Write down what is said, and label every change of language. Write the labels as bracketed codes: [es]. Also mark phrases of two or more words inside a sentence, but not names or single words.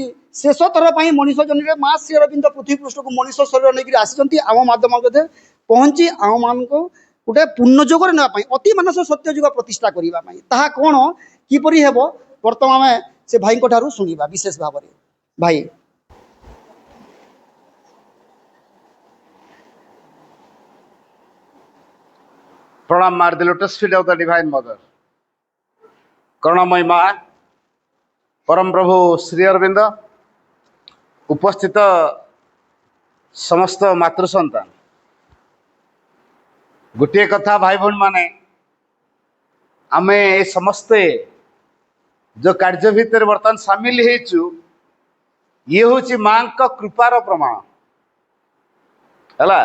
[or] ଶେଷ ଥର ପାଇଁ ମଣିଷ ଜନିରେ ମା ଶ୍ରୀ ଅରବିନ୍ଦ ପୃଥିବୀ ପୃଷ୍ଠକୁ ମଣିଷ ଶରୀର ନେଇକରି ଆସିଛନ୍ତି। ଆମ ମାଧ୍ୟମରେ ପହଞ୍ଚି ଆମମାନଙ୍କୁ ଗୋଟେ ପୂର୍ଣ୍ଣ ଯୋଗରେ ନେବା ପାଇଁ, ଅତି ମାନସ ସତ୍ୟ ଯୁଗ ପ୍ରତିଷ୍ଠା କରିବା ପାଇଁ। ତାହା କ'ଣ କିପରି ହେବ, ବର୍ତ୍ତମାନ ଆମେ ସେ ଭାଇଙ୍କ ଠାରୁ ଶୁଣିବା ବିଶେଷ ଭାବରେ। ଭାଇ [en] Pranam Mar, the lotus feet of the Divine Mother. [or] କରୁଣାମୟୀ ମା ପରମ ପ୍ରଭୁ ଶ୍ରୀ ଅରବିନ୍ଦ, ଉପସ୍ଥିତ ସମସ୍ତ ମାତୃ ସନ୍ତାନ, ଗୋଟିଏ କଥା ଭାଇ ଭଉଣୀମାନେ, ଆମେ ଏ ସମସ୍ତେ ଯେଉଁ କାର୍ଯ୍ୟ ଭିତରେ ବର୍ତ୍ତମାନ ସାମିଲ ହେଇଛୁ, ଇଏ ହେଉଛି ମାଙ୍କ କୃପାର ପ୍ରମାଣ ହେଲା।